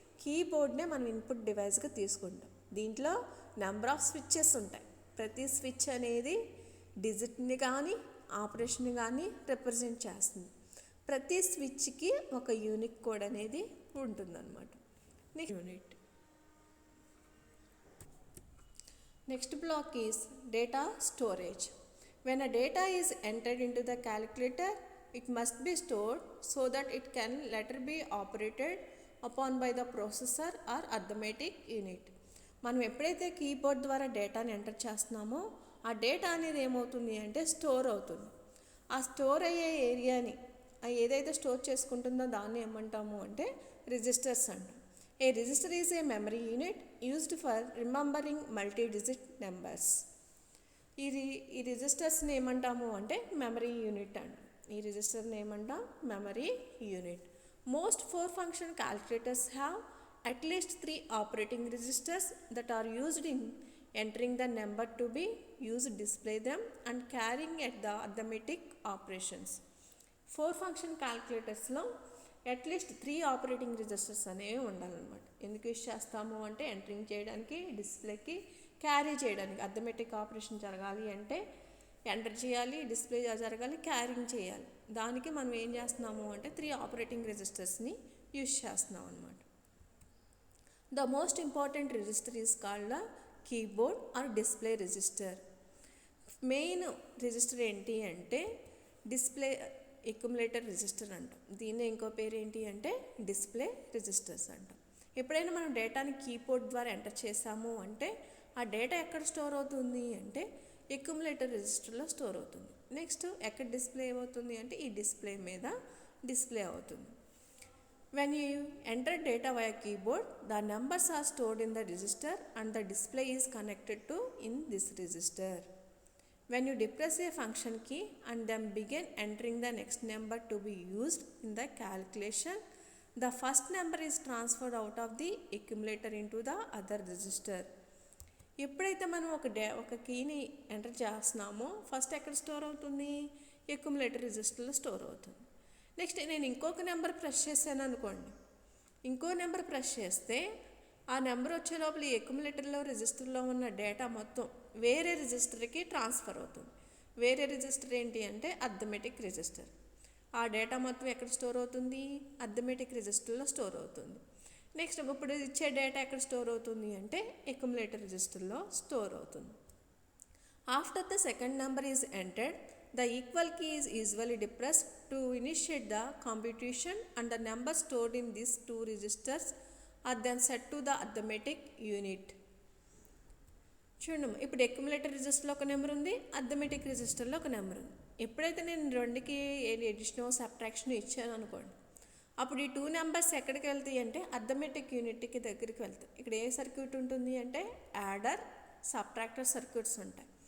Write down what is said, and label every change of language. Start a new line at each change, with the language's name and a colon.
Telugu: కీబోర్డ్నే మనం ఇన్పుట్ డివైస్గా తీసుకుంటాం. దీంట్లో నెంబర్ ఆఫ్ స్విచ్చెస్ ఉంటాయి. ప్రతి స్విచ్ అనేది డిజిట్ని కానీ ఆపరేషన్ని కానీ రిప్రజెంట్ చేస్తుంది. ప్రతి స్విచ్కి ఒక యూనిక్ కోడ్ అనేది ఉంటుందన్నమాట. Unit.
English: Next block is data storage. When a data is entered into the calculator, it must be stored so that it can later be operated upon by the processor or arithmetic unit.
Telugu: మనం ఎప్పుడైతే keyboard ద్వారా డేటాని enter చేస్తున్నామో ఆ data అనేది ఏమవుతుంది అంటే store అవుతుంది. ఆ స్టోర్ అయ్యే ఏరియాని ఏదైతే స్టోర్ చేసుకుంటుందో దాన్ని ఏమంటాము అంటే రిజిస్టర్స్ అంటాం.
English: A register is a memory unit used for remembering multi-digit numbers.
Telugu: ఈ రిజిస్టర్స్ని ఏమంటాము అంటే మెమరీ యూనిట్ అంట. ఈ రిజిస్టర్ని ఏమంటాం? Memory unit.
English: Most 4 function calculators have at least 3 operating registers that are used in entering the number to be used, display them and carrying at the arithmetic operations. 4 function calculators
Telugu: లో at least 3 operating registers అనేవి ఉండాలన్నమాట. ఎందుకు use చేస్తాము అంటే entering చేయడానికి, డిస్ప్లేకి, carry చేయడానికి. Arithmetic operation జరగాలి అంటే ఎంటర్ చేయాలి, డిస్ప్లే జరగాలి, క్యారింగ్ చేయాలి. దానికి మనం ఏం చేస్తున్నాము అంటే 3 ఆపరేటింగ్ రిజిస్టర్స్ని యూజ్ చేస్తున్నాం అనమాట.
English: The most important register is called the keyboard or display register.
Telugu: Main register ఏంటి అంటే డిస్ప్లే ఎక్యుములేటర్ రిజిస్టర్ అంటాం. దీన్ని ఇంకో పేరు ఏంటి అంటే డిస్ప్లే రిజిస్టర్స్ అంటాం. ఎప్పుడైనా మనం డేటాని కీబోర్డ్ ద్వారా ఎంటర్ చేసాము అంటే ఆ డేటా ఎక్కడ స్టోర్ అవుతుంది అంటే ఎక్యుములేటర్ రిజిస్టర్లో స్టోర్ అవుతుంది. నెక్స్ట్ ఎక్కడ డిస్ప్లే అవుతుంది అంటే ఈ డిస్ప్లే మీద డిస్ప్లే అవుతుంది.
English: When you enter data via keyboard the numbers are stored in the register and the display is connected to in this register. When you depress a function key and then begin entering the next number to be used in the calculation, the first number is transferred out of the accumulator into the other register.
Telugu: ఎప్పుడైతే మనం ఒక కీని enter చేస్తున్నామో first ఎక్కడ store అవుతుంది? Accumulator రిజిస్టర్లో store అవుతుంది. Next నేను ఇంకొక నెంబర్ ప్రెస్ చేశాను అనుకోండి, ఇంకో నెంబర్ ప్రెస్ చేస్తే ఆ నెంబర్ వచ్చే లోపల ఈ అక్యుములేటర్లో రిజిస్టర్లో ఉన్న డేటా మొత్తం వేరే రిజిస్టర్కి ట్రాన్స్ఫర్ అవుతుంది. వేరే రిజిస్టర్ ఏంటి అంటే అర్థమెటిక్ రిజిస్టర్. ఆ డేటా మొత్తం ఎక్కడ స్టోర్ అవుతుంది? అర్థమెటిక్ రిజిస్టర్లో స్టోర్ అవుతుంది. నెక్స్ట్ ఇప్పుడు ఇచ్చే డేటా ఎక్కడ స్టోర్ అవుతుంది అంటే అక్యుములేటర్ రిజిస్టర్లో స్టోర్ అవుతుంది.
English: After the second number is entered, the equal key is usually depressed to initiate the computation and the number stored in these two registers are then set to the arithmetic unit.
Telugu: చూడండి, ఇప్పుడు accumulator రిజిస్టర్లో ఒక number ఉంది, arithmetic రిజిస్టర్లో ఒక number ఉంది. ఎప్పుడైతే నేను రెండుకి ఎడిషనో సబ్ట్రాక్షన్ ఇచ్చాను అనుకోండి, అప్పుడు ఈ 2 నెంబర్స్ ఎక్కడికి వెళ్తాయి అంటే అర్థమెటిక్ యూనిట్కి దగ్గరికి వెళ్తాయి. ఇక్కడ ఏ సర్క్యూట్ ఉంటుంది అంటే యాడర్, సబ్ట్రాక్టర్ సర్క్యూట్స్ ఉంటాయి.